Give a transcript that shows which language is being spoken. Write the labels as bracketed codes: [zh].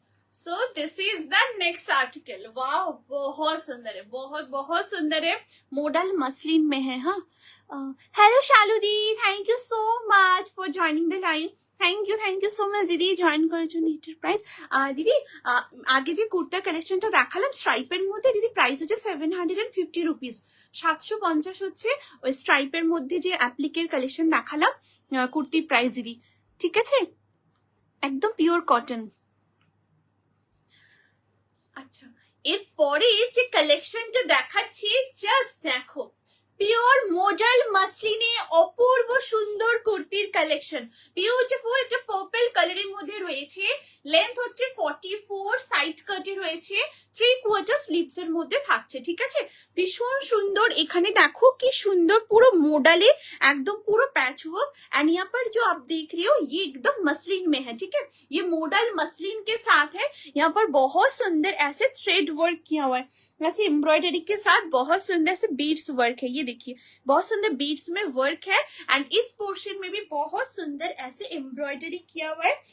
[hi] So this is the next article. वाह, बहुत सुंदर है, बहुत बहुत सुंदर है, मॉडल मसलिन में है। हाँ, hello Shalu the, thank you so much for joining the line. [en] thank you so much [bn] দিদি, জয়েন করার জন্য। এটার প্রাইস দিদি আগে যে কুর্তার কালেকশনটা দেখালাম স্ট্রাইপের মধ্যে, দিদি প্রাইস হচ্ছে 750 রুপিস। 750 হচ্ছে ওই স্ট্রাইপের মধ্যে যে অ্যাপ্লিকের কালেকশন দেখালাম কুর্তির প্রাইস দিদি। ঠিক আছে, একদম পিওর কটন। আচ্ছা, এরপরে যে কালেকশনটা দেখাচ্ছি জাস্ট দেখো, পিওর মডেল মাসলিনে অপূর্ব সুন্দর কুর্তির কালেকশন, বিউটিফুল। এটা পার্পল কালারের মধ্যে রয়েছে, লেন্থ হচ্ছে 44, সাইড কাটে রয়েছে, 3/4 স্লিভস এর মধ্যে থাকছে। ঠিক আছে, ভীষণ সুন্দর। এখানে দেখো কি সুন্দর পুরো [hi] मॉडल एकदम पूरा पैच वर्क। एंड यहाँ पर जो आप देख रहे हो ये एकदम मसलिन में है। ठीक है, ये मॉडल मसलिन के साथ है। यहाँ पर बहुत सुंदर ऐसे थ्रेड वर्क किया हुआ है, ऐसे एम्ब्रॉयडरी के साथ बहुत सुंदर से बीड्स वर्क है। ये देखिए, बहुत सुंदर बीड्स में वर्क है। एंड इस पोर्शन में भी बहुत सुंदर ऐसे एम्ब्रॉयडरी किया हुआ है।